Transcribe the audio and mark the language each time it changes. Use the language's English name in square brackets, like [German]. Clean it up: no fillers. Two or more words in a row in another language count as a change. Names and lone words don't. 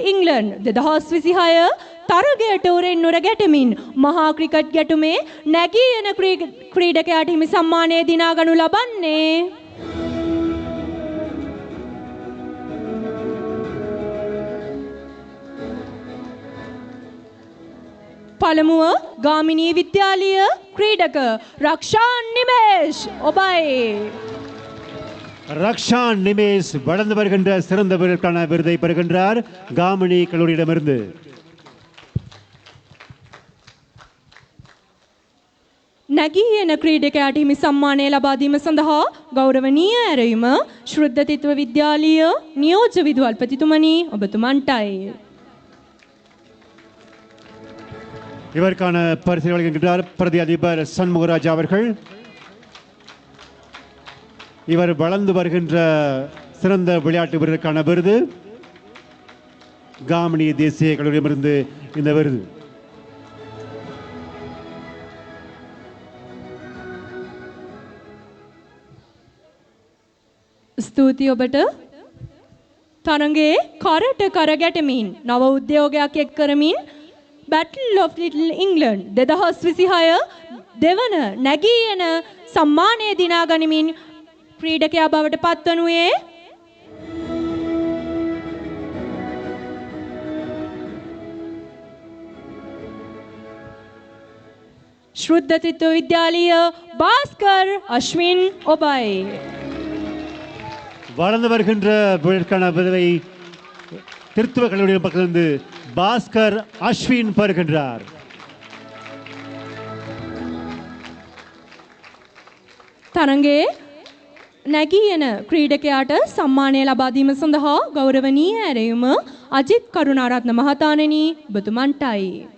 [Sinhala] England 2026 තරගයට උරෙන් උර ගැටමින් මහා ක්‍රිකට් ගැටුමේ නැගී එන ක්‍රීඩකයාට හිමි සම්මානය දිනා ගනු ලබන්නේ පළමුව ගාමිණී විද්‍යාලීය ක්‍රීඩක රක්ෂාන් නිමේෂ් ඔබයි. [Tamil] ரக்ஷான் நிமேஷ் வளர்ந்து வருகின்ற சிறந்த வீரருக்கான விருதை பெறுகின்றார் காமினி கல்லூரியிடமிருந்து. [Sinhala] නැගී එන ක්‍රීඩකයාට හිමි සම්මානය ලබා දීම සඳහා ගෞරවනීය ඇරයුම ශ්‍රද්ධතිත්ව විද්‍යාලීය නියෝජ්‍ය විදුහල්පතිතුමනි ඔබතුමන්ටයි. [Tamil] இவருக்கான பரிசை வழங்குகின்றார் பிரதி அதிபர் சண்முகராஜா அவர்கள். இவர் வளர்ந்து வருகின்ற சிறந்த விளையாட்டு வீரருக்கான விருது காமினி தேசிய கல்லூரியிடமிருந்து இந்த விருது. [Sinhala] ස්තුතියි ඔබට. තරඟයේ කරට කර ගැටමින් නව උද්‍යෝගයක් එක් කරමින් Battle of Little England 2026 දෙවන නැගී එන සම්මානය දිනා ගනිමින් ක්‍රීඩකයා බවට පත්වනුයේ ශ්‍රද්ධ ත්‍රිත්ව විද්‍යාලීය பாஸ்கர் அஸ்வின் ஒபாய். [Tamil] வளர்ந்து வருகின்ற விழாக்கான விருதை திருத்துவ கல்லூரியின் பக்கத்திலிருந்து பாஸ்கர் அஸ்வின் பெறுகின்றார். [Sinhala] තරඟයේ නැගී එන ක්‍රීඩකයාට සම්මානය ලබා දීම සඳහා ගෞරවනීය ඇරයුම අජිත් කරුණාරත්න මහතාණෙනි ඔබතුමන්ටයි.